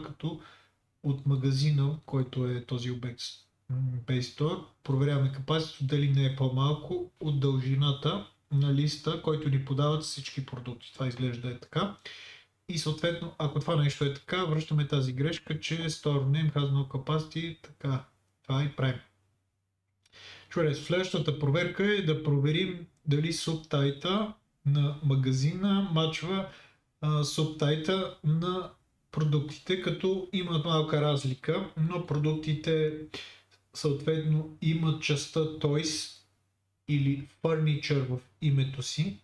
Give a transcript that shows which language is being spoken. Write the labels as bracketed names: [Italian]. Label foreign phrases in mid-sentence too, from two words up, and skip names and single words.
[Bulgarian] Като от магазина, който е този обект Base Store, проверяваме капацитето дали не е по-малко от дължината на листа, който ни подават всички продукти. Това изглежда е така. И съответно, ако това нещо е така, връщаме тази грешка, че [English] Store Name has no capacity, [Bulgarian] така. Това и правим. Чудесно. Следващата проверка е да проверим дали субтайта на магазина мачва субтайта на продуктите, като имат малка разлика, но продуктите съответно имат частта Toys или Furniture в името си.